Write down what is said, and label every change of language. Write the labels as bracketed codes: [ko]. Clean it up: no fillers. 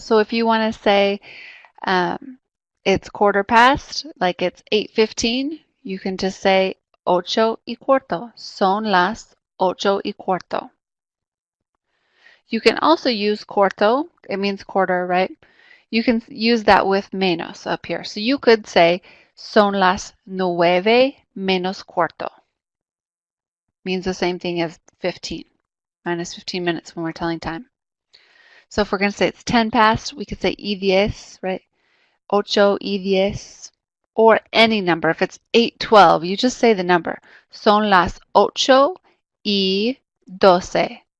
[en] So if you want to say it's quarter past, like it's 8:15, you can just say 8:15. [es] Son las 8:15. [en] You can also use cuarto. It means quarter, right? You can use that with menos up here. So you could say [es] son las 9 menos cuarto. [en] Means the same thing as 15, minus 15 minutes when we're telling time. So if we're going to say it's 10 past, we could say [es] y 10, [en] right? 8:10, or any number. If it's 8:12, you just say the number. [es] Son las 8:12.